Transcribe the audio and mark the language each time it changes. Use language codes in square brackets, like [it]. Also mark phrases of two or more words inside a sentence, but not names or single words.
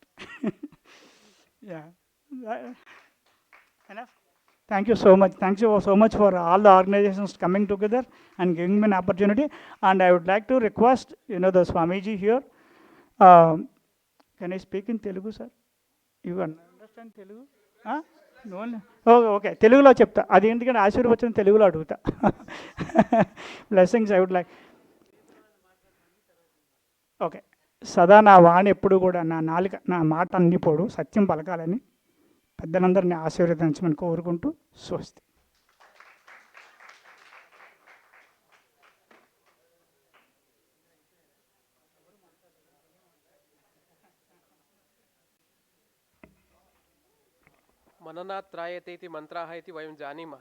[en] Yeah. That- Enough. Thank you so much. Thank you so much for all the organizations coming together and giving me an opportunity. And I would like to request, the Swamiji here. Can I speak in Telugu, sir? You understand Telugu? No. [te] ఓకే తెలుగులో చెప్తా. అది ఎందుకంటే ఆశీర్వచనం తెలుగులో అడుగుతా. [en] Blessings I would like. Okay. [te] సదా నా వాణి ఎప్పుడు కూడా నా నాలుక నా మాట అన్నిపోడు సత్యం పలకాలని పెద్దలందరినీ ఆశీర్వదించమని కోరుకుంటూ స్వస్తి. [sa] मननात् त्रायते इति मन्त्राः इति वयं जानीमः.